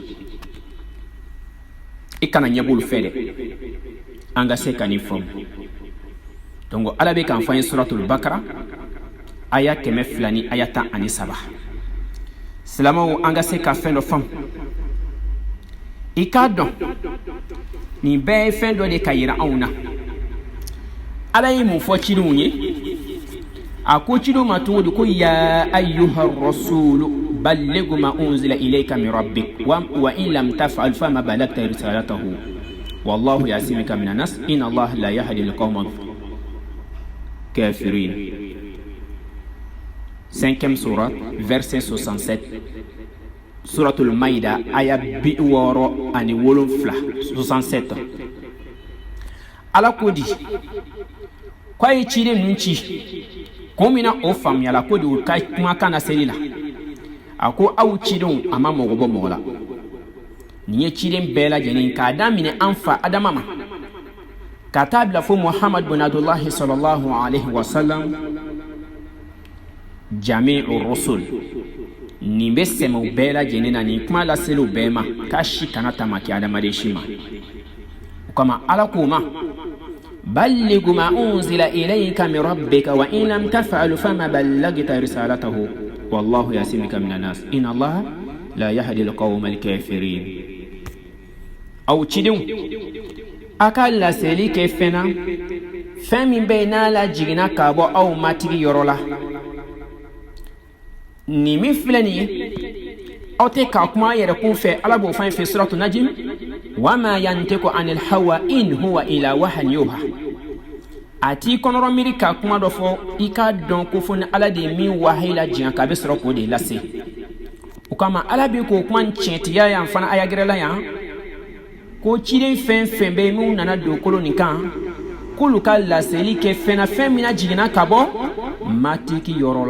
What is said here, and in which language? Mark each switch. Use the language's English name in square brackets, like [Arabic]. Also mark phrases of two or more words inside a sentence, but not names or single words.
[Bambara] i kana ɲɛ b'olu fɛ dɛ an ka se ka nin faamu donc ala bɛ k'an fɔ an ye suratul bakara aya 200 ni aya 13 silamɛw an ka se ka fɛn dɔ faamu i k'a dɔn nin bɛɛ ye fɛn dɔ de ka yira anw na ala ye mun fɔ cidenw ye a ko cidenw ma cogo di ko [Arabic] يا أيها الرسول بلغ ما أنزل إليك من ربك وإن لم تفعل فما بلغت رسالته والله يعصمك من الناس إن الله لا يهدي القوم الكافرين [Bambara] 5e [French] sourate verset [Bambara] 67 suratul maida aya 67 ala ko di ko ye ciden ninnu ci ko min na o faamuyala ko de o ka kumakan na seli la a ko aw cidenw a ma mɔgɔ bɔ mɔgɔ la nin ye ciden bɛɛ lajɛlen k'a daminɛ an fa adama ma ka taa bila fo muhammad bin abdullahi [Arabic] صلى الله عليه وسلم جميع الرسل [Bambara] nin bɛ sɛmɛ u bɛɛ lajɛlen na nin kuma laseli u bɛɛ ma k'a si kana tamaki adamaden si ma o kama ala k'o ma [Arabic] بلغ ما أنزل إليك من ربك وإن لم تفعل فما بلغت رسالته والله يعصمك من الناس إن الله لا يهدي القوم الكافرين [Bambara] aw cidenw a ka laseli kɛ fɛn na fɛn min bɛ yen n'a la jiginna ka bɔ aw matigi yɔrɔ la nin min filɛ nin ye aw tɛ ka kuma a yɛrɛ kun fɛ ala b'o fɛn fɛ suratu najm [Arabic] وما ينطق عن الهوى إن هو إلا وحي يوحى [Bambara] a t'i kɔnɔrɔ miiri ka kuma dɔ fɔ i k'a dɔn ko fo ni ala de ye min wahayi la jiyan k'a bɛ sɔrɔ k'o de lase o kama ala bɛ k'o kuma tiɲɛtigiya yan fana aya gɛrɛla yan ko ciden fɛn fɛn bɛ min nana don kolo nin kan k'olu ka laseli kɛ fɛn na fɛn min na jiginna ka bɔ matigi yɔrɔ